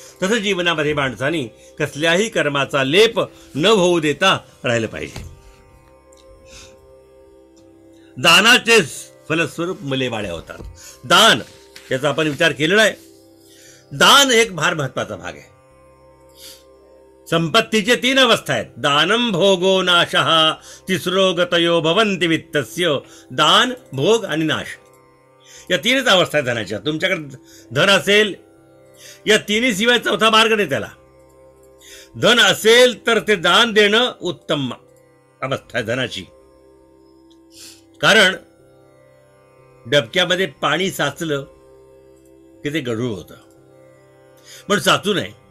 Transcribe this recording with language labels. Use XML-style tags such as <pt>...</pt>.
<mr>तसं जीवनामध्ये माणसाने कसल्याही कर्माचा लेप न होऊ देता राहिलं पाहिजे. दानाचे फलस्वरूप मुलेबाळे होतात. दान याचा आपण विचार केलेला आहे. दान एक फार महत्वाचा भाग आहे. संपत्तीचे 3 अवस्था आहेत.</mr> <sa>दानम भोगो नाशः तिसरो गतयो भवन्ति वित्तस्य.</sa> <mr>दान, भोग आणि नाश या 3च अवस्था आहेत धनाच्या. तुमच्याकडे धन असेल, या 3 शिवाय चौथा मार्ग नाही त्याला. धन असेल तर ते दान देणं उत्तम अवस्था आहे धनाची. कारण डबक्यामध्ये पाणी साचलं की ते गढूळ होतं, पण साचू नये.</mr>